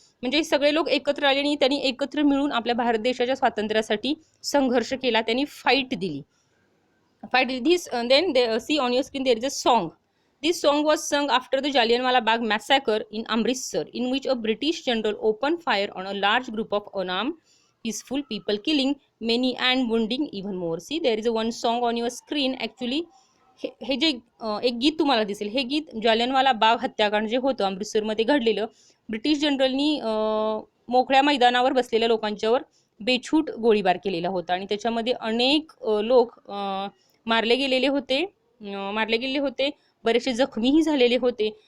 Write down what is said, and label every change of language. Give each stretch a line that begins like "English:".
Marathi: म्हणजे सगळे लोक एकत्र आले आणि त्यांनी एकत्र मिळून आपल्या भारत देशाच्या स्वातंत्र्यासाठी संघर्ष केला, त्यांनी फाईट दिली.
English: This then see on your screen there is a song. This song was sung after the Jallianwala Bagh massacre in Amritsar, in which a British general opened fire on a large group of unarmed peaceful people, killing many and wounding even more. See, there is a one song on your screen.
Marathi: Actually, हे जे एक गीत तुम्हाला दिसेल, हे गीत जालियनवाला बाग हत्याकांड जे होतं अमृतसरमध्ये घडलेलं, ब्रिटिश जनरलनी मोकळ्या मैदानावर बसलेल्या लोकांच्यावर बेछूट गोळीबार केलेला होता आणि त्याच्यामध्ये अनेक लोक मारले गेलेले होते, बरेचसे जखमीही झालेले होते.